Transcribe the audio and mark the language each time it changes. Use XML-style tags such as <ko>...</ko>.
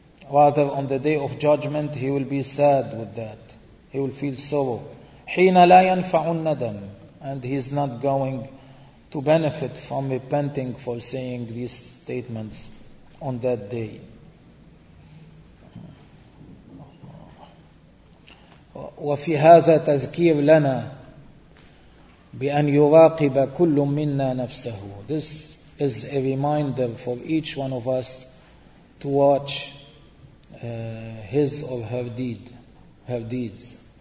<en>Rather, on the day of judgment, he will be sad with that. He will feel sorrow.</en> <ar>حين لا ينفع الندم,</ar> <en>and he is not going to benefit from repenting for saying these statements on that day.</en> <ar>وفي هذا تذكير لنا بأن يراقب كل منا نفسه.</ar> <en>This is a reminder for each one of us to watch his or her deed, her deeds.</en>